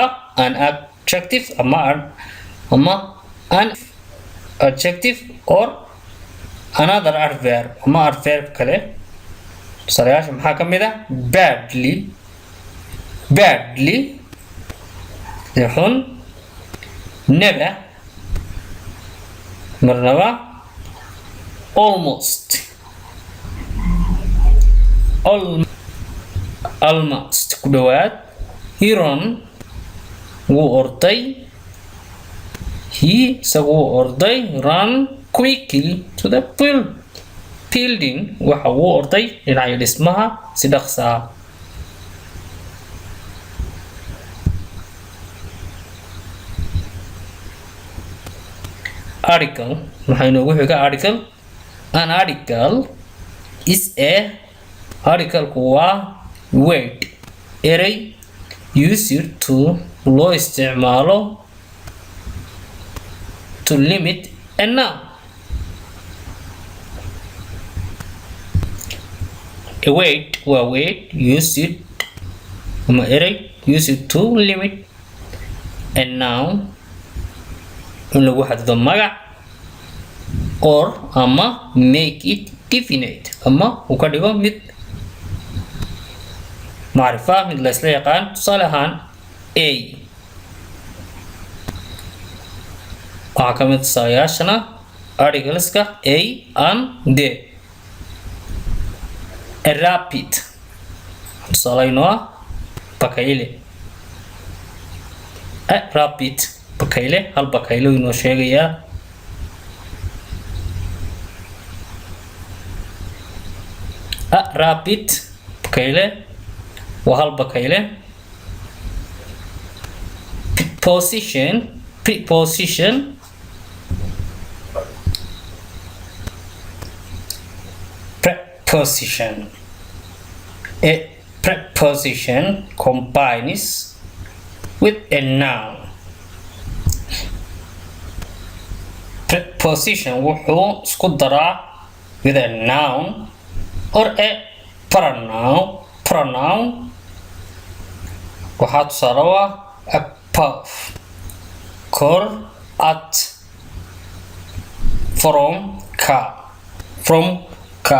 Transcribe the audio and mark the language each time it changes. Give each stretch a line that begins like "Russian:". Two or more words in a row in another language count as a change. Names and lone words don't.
English: an adjective ama an adjective or another adverb ama adverb kale.
Somali: tusaalayaasha maxaa ka mid ah badly xun, never marnaba, almost ku dhawaad,
English: he run
Somali: wuu orday, he isagu wuu orday,
English: run quickly to the building
Somali: waxa wuu orday dhinaca dhismaha si dhaqso ah. article maxay noogu xiga article.
English: an article is a
Somali: articleku waa
English: word erey used to
Somali: loo isticmaalo
English: to limit a noun. a word
Somali: waa
English: word used
Somali: ama erey
English: used to limit a noun
Somali: in lagu xadido magac or ama
English: make it definite
Somali: ama uu ka dhigo mid macrifa mid la isla yaqaan. tusaale ahaan a waxaa ka mid tusaalayaashana articleska a and the.
English: a rapid
Somali: tusaalayno ah bakayle.
English: a rapid
Somali: bakayle hal bakaylo inoo sheegayaa.
English: a rapid
Somali: bakayle waa hal bakayle.
English: preposition a preposition combines with a noun.
Somali: preposition wuxuu isku daraa
English: with a noun or a pronoun.
Somali: waxaa tusaale u ah above, kor, at, from, ka.